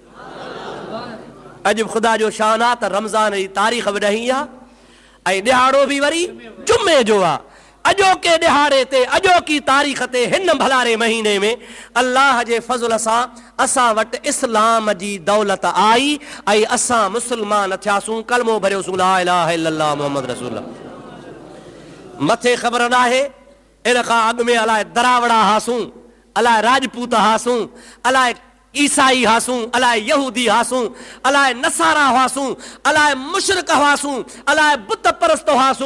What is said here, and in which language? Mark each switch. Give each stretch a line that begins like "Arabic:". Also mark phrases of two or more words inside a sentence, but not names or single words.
Sindhi: अॼु ख़ुदा जो शान आहे त रमज़ान जी तारीख़ बि 10 आहे ऐं ॾिहाड़ो बि वरी जुमे जो आहे। अॼोके ॾिहाड़े ते, अॼोकी तारीख़ ते, हिन भलारे महीने में अल्लाह जे फज़ल सां असां वटि इस्लाम जी दौलत आई ऐं असां मुस्लमान थियासूं, कलमो भरियोसूं,
Arabic: لا إله إلا الله محمد رسول الله.
Sindhi: मथे ख़बर न आहे इन खां अॻु में अलाए दरावड़ा हासूं, अलाए राजपूत हासूं, अलाए ईसाई हासूं, अलाए यहूदी हासूं, अलाए नसारा हुआसूं, अलाए मुशरिक हुआसूं, अलाए बुत परस्त हुआसूं।